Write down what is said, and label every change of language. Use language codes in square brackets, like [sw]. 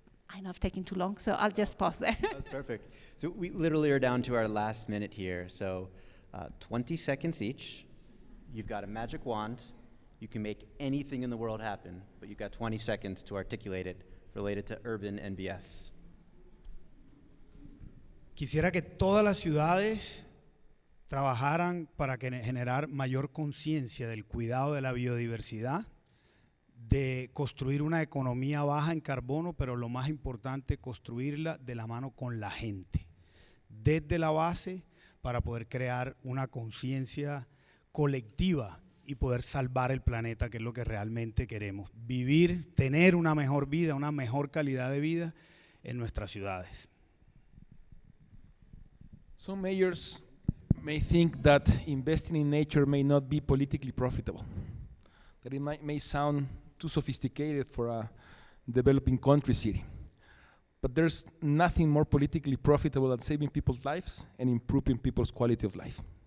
[en] I know I've taken too long, so I'll just pause there. That's perfect. So we literally are down to our last minute here. So 20 seconds each. You've got a magic wand. You can make anything in the world happen, but you've got 20 seconds to articulate it related to urban NBS. [es] Quisiera que todas las ciudades trabajaran para generar mayor conciencia del cuidado de la biodiversidad, de construir una economía baja en carbono, pero lo más importante, construirla de la mano con la gente, desde la base, para poder crear una conciencia colectiva y poder salvar el planeta, que es lo que realmente queremos. Vivir, tener una mejor vida, una mejor calidad de vida en nuestras ciudades. [en] Some mayors may think that investing in nature may not be politically profitable, that it may sound too sophisticated for a developing country city. But there's nothing more politically profitable than saving people's lives and improving people's quality of life.